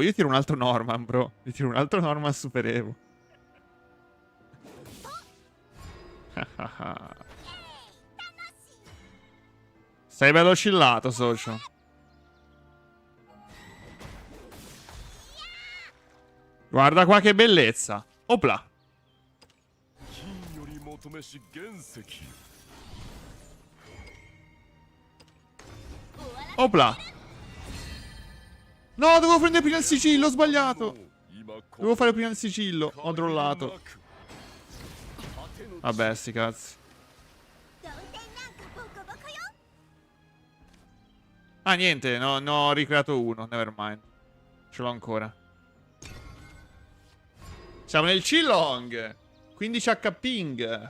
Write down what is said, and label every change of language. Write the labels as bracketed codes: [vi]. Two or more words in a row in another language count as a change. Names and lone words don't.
[it] Io tiro un altro Norman, bro. Io tiro un altro Norman Super Evo. Sei bello oscillato, socio. Guarda qua che bellezza. Opla. [ja] 金より求めし原石 [it] Opla. No, dovevo prendere prima il sigillo, ho sbagliato. [ja] 今こ [it] Dovevo fare prima il sigillo, ho drollato. Vabbè, sti cazzi. [ja] 同点なんかボコボコよ [it] Ah, niente, no, ne ho ricreato uno, nevermind. Ce l'ho ancora. Siamo nel Chillong. [en] 15 HP ping.